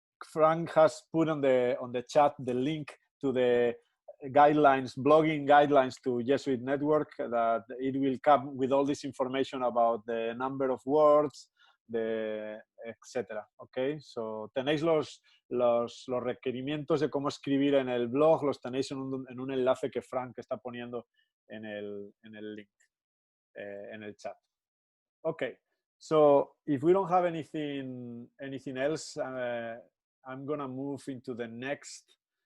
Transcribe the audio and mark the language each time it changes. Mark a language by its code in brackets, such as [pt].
[en] Frank has put on the chat the link to the guidelines, blogging guidelines to Jesuit.Network, that it will come with all this information about the number of words, etcétera. Okay, so [es] tenéis los requerimientos de cómo escribir en el blog, los tenéis en un enlace que Frank está poniendo en el link, en el chat. [en] Okay, so if we don't have anything else, I'm gonna move into the next.